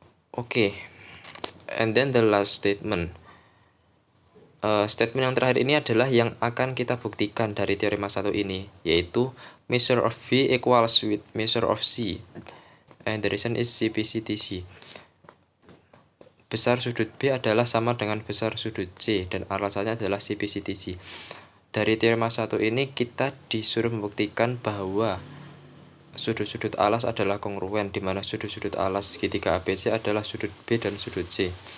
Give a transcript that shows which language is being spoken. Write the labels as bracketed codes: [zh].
[id] Oke, [en] and then the last statement. [id] Statement yang terakhir ini adalah yang akan kita buktikan dari teorema 1 ini, yaitu [en] measure of B equals with measure of C, and the reason is CPCTC. [id] Besar sudut B adalah sama dengan besar sudut C, dan alasannya adalah CPCTC. Dari teorema 1 ini kita disuruh membuktikan bahwa sudut-sudut alas adalah kongruen, di mana sudut-sudut alas segitiga ABC adalah sudut B dan sudut C.